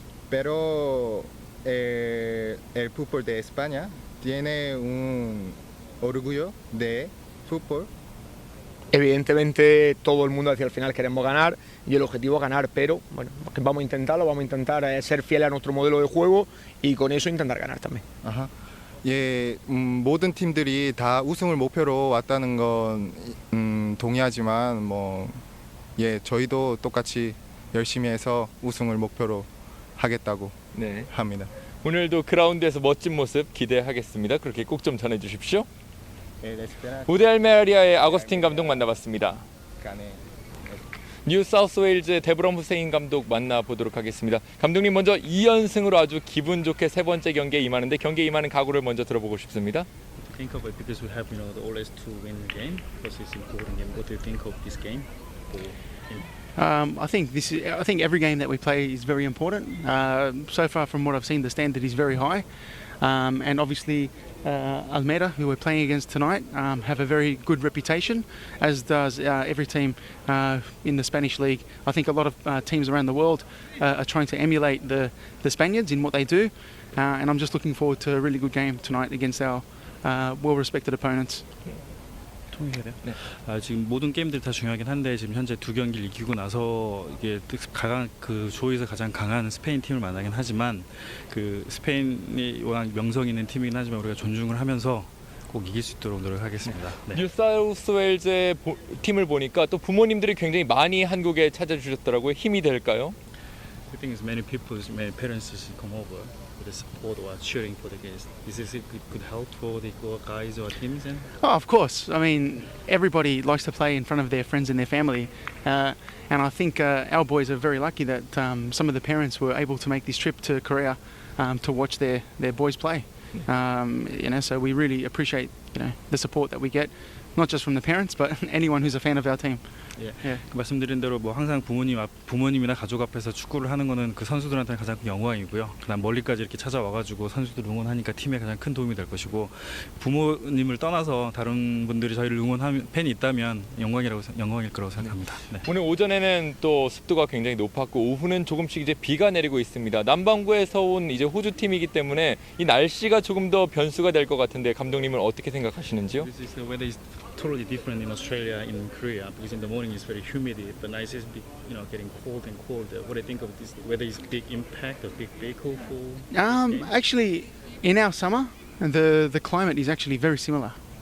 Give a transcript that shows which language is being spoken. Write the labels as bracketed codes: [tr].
[es] Pero el fútbol de España tiene un orgullo de fútbol. Evidentemente todo el mundo hacia el final queremos ganar y el objetivo es ganar, pero bueno, vamos a intentar ser fieles a nuestro modelo de juego y con eso intentar ganar también. [ko] 예, 모든 팀들이 다 우승을 목표로 왔다는 건 동의하지만 저희도 똑같이 열심히 해서 우승을 목표로 하겠다고 합니다. 오늘도 그라운드에서 멋진 모습 기대하겠습니다. 그렇게 꼭 좀 전해 주십시오. 우데 알메리아의 아구스틴 감독 만나봤습니다. 뉴 사우스 웨일즈의 데브럼 후세인 감독 만나보도록 하겠습니다. 감독님, 먼저 2연승으로 아주 기분 좋게 세 번째 경기에 임하는데 경기에 임하는 각오를 먼저 들어보고 싶습니다. [en] Think of it because we have the always to win the game because it's important game. What do you think of this game? I think every game that we play is very important. So far, from what I've seen, the standard is very high, and obviously Almeida, who we're playing against tonight, have a very good reputation, as does every team in the Spanish league. I think a lot of teams around the world are trying to emulate the Spaniards in what they do, and I'm just looking forward to a really good game tonight against our well-respected opponents. [ko] 네. 지금 모든 게임들이 다 중요하긴 한데 지금 현재 두 경기를 이기고 나서 이게 그 조에서 가장 강한 스페인 팀을 만나긴 하지만 그 스페인이 워낙 명성 있는 팀이긴 하지만 우리가 존중을 하면서 꼭 이길 수 있도록 노력하겠습니다. 네. 뉴사우스 웨일즈의 팀을 보니까 또 부모님들이 굉장히 많이 한국에 찾아주셨더라고요. 힘이 될까요? [en] I think many people, many parents come over. with the support or cheering for the guys. Is this a good help for the guys or teams? And Oh, of course. I mean, everybody likes to play in front of their friends and their family. And I think our boys are very lucky that some of the parents were able to make this trip to Korea to watch their boys play. So we really appreciate the support that we get, not just from the parents, but anyone who's a fan of our team. [ko] 그 말씀드린 대로 뭐 항상 부모님이나 가족 앞에서 축구를 하는 거는 그 선수들한테는 가장 큰 영광이고요. 그다음 멀리까지 이렇게 찾아와가지고 선수들 응원하니까 팀에 가장 큰 도움이 될 것이고 부모님을 떠나서 다른 분들이 저희를 응원하는 팬이 있다면 영광일 거라고 생각합니다. 네. 오늘 오전에는 또 습도가 굉장히 높았고 오후는 조금씩 이제 비가 내리고 있습니다. 남반구에서 온 이제 호주 팀이기 때문에 이 날씨가 조금 더 변수가 될 것 같은데 감독님은 어떻게 생각하시는지요? [en] This is the weather is totally different in Australia and in Korea because in the morning it's very humid, but night is getting cold and cold. What do you think of this? Whether it's big impact or big vehicle for? Actually, in our summer, the climate is actually very similar.